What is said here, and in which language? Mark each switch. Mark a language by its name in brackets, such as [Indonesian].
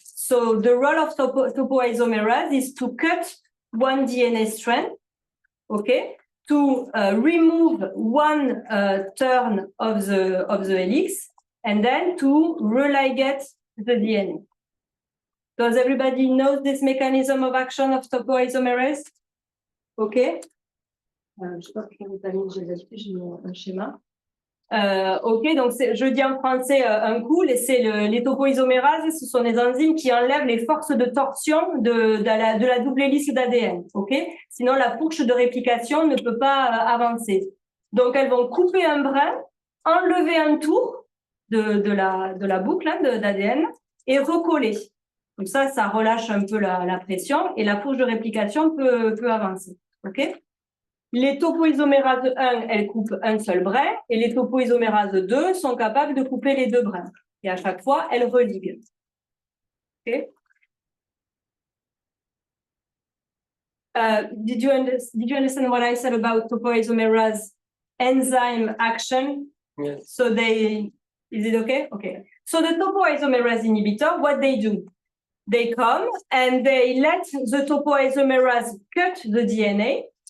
[English] So the role of topoisomerase is to cut one DNA strand, okay, to remove one turn of the helix, and then to religate the DNA. Does everybody know this mechanism of action of topoisomerase? Okay. [French] Je sais pas pourquoi vous avez mis, j'ai mis un schéma. Ok, donc je dis en français un coup, les topoisomérases, ce sont des enzymes qui enlèvent les forces de torsion de la double hélice d'ADN. Ok, sinon la fourche de réplication ne peut pas avancer. Donc elles vont couper un brin, enlever un tour de la boucle d'ADN et recoller. Comme ça relâche un peu la pression et la fourche de réplication peut avancer. Ok. Les topoisomérases 1, elles coupent un seul brin, et les topoisomérases 2 sont capables de couper les deux brins. Et à chaque fois, elles religuent. [English] Okay. Did you understand what I said about topoisomerase enzyme action? Yes. So is it okay? Okay. So the topoisomerase inhibitor, what they do? They come and they let the topoisomerase cut the DNA.